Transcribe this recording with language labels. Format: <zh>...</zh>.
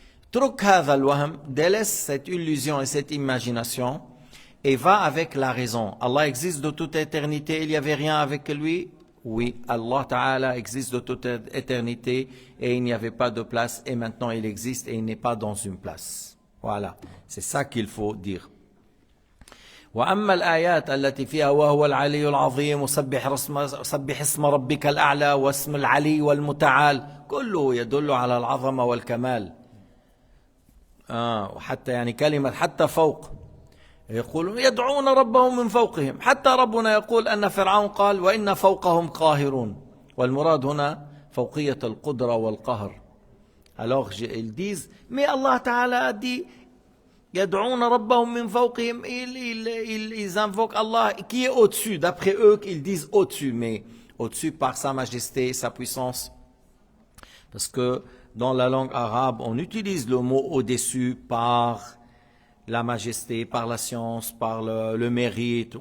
<ar>Truk hadha al-wahm,</ar> <fr>délaisse cette illusion et cette imagination et va avec la raison. Allah existe de toute éternité, il n'y avait rien avec lui. Oui, Allah Ta'ala existe de toute éternité et il n'y avait pas de place et maintenant il existe et il n'est pas dans une place. Voilà, c'est ça qu'il faut dire.</fr> <ar>وأما الآيات التي فيها وهو العلي العظيم وسبح اسم ربك الأعلى واسم العلي والمتعال كله يدل على العظمة والكمال. وحتى يعني كلمة حتى فوق يقولون يدعون ربهم من فوقهم حتى ربنا يقول أن فرعون قال وإن فوقهم قاهرون والمراد هنا فوقية القدرة والقهر.</ar> <fr>Alors ils disent mais Allah Ta'ala a dit</fr> <ar>يدعون ربهم من فوقهم,</ar> <fr>ils invoquent Allah qui est au-dessus. D'après eux ils disent au-dessus, mais au-dessus par sa majesté, sa puissance, parce que dans la langue arabe, on utilise le mot au-dessus par la majesté, par la science, par le mérite.</fr>